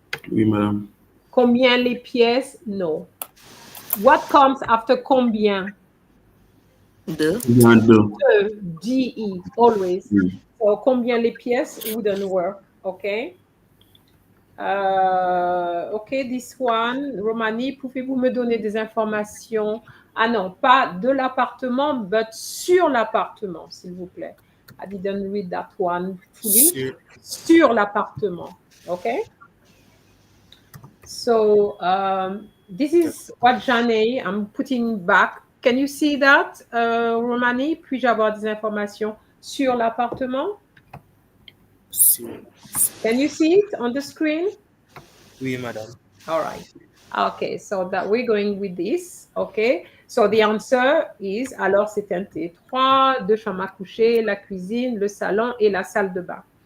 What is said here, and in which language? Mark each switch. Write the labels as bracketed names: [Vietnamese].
[French] Oui, madame. Combien les pièces? [English] No. What comes after combien? [French] Deux. Bien deux. [English] DE, always. [French] Oui. [English] So [French] combien les pièces [English] wouldn't work, okay? Okay, this one. [French] Romani, pouvez-vous me donner des informations? Ah non, pas de l'appartement, but sur l'appartement, s'il vous plaît. [English] I didn't read that one fully. [French] Sur l'appartement, [English] okay? So this is what Jane, I'm putting back. Can you see that, Romani? [French] Puis-je avoir des informations sur l'appartement? [English] Can you see it on the screen? [French] Oui, madame. [English] All right. Okay, so that we're going with this. Okay, so the answer is, [French] alors c'est un T3, deux chambres à coucher, la cuisine, le salon et la salle de bain.